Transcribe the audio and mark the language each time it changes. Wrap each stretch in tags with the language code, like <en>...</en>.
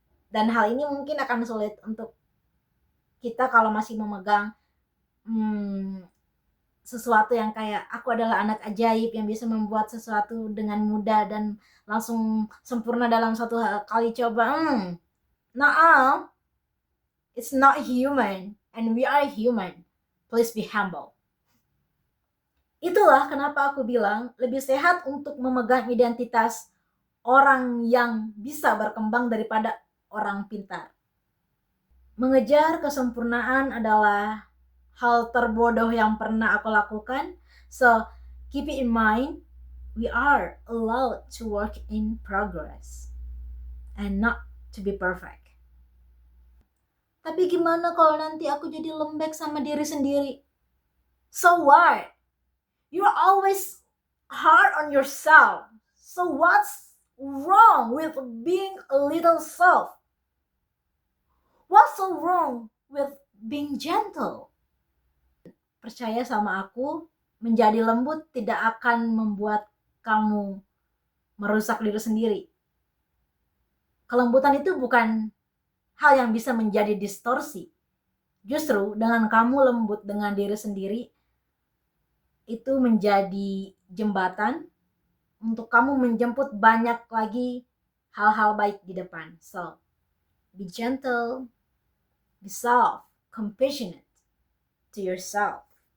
<id>Dan hal ini mungkin akan sulit untuk kita kalau masih memegang sesuatu yang kayak aku adalah anak ajaib yang bisa membuat sesuatu dengan mudah dan langsung sempurna dalam satu kali coba.</id> <en>Nah, it's not human and we are human. Please be humble.</en> <id>Itulah kenapa aku bilang lebih sehat untuk memegang identitas orang yang bisa berkembang daripada orang pintar. Mengejar kesempurnaan adalah hal terbodoh yang pernah aku lakukan.</id> <en>So, keep it in mind, we are allowed to work in progress and not to be perfect.</en> <id>Tapi gimana kalau nanti aku jadi lembek sama diri sendiri?</id> <en>So what? You're always hard on yourself. So what's wrong with being a little soft? What's so wrong with being gentle?</en> <id>Percaya sama aku, menjadi lembut tidak akan membuat kamu merusak diri sendiri. Kelembutan itu bukan hal yang bisa menjadi distorsi. Justru dengan kamu lembut dengan diri sendiri, itu menjadi jembatan untuk kamu menjemput banyak lagi hal-hal baik di depan.</id> <en>So, be gentle, be soft, compassionate to yourself.</en>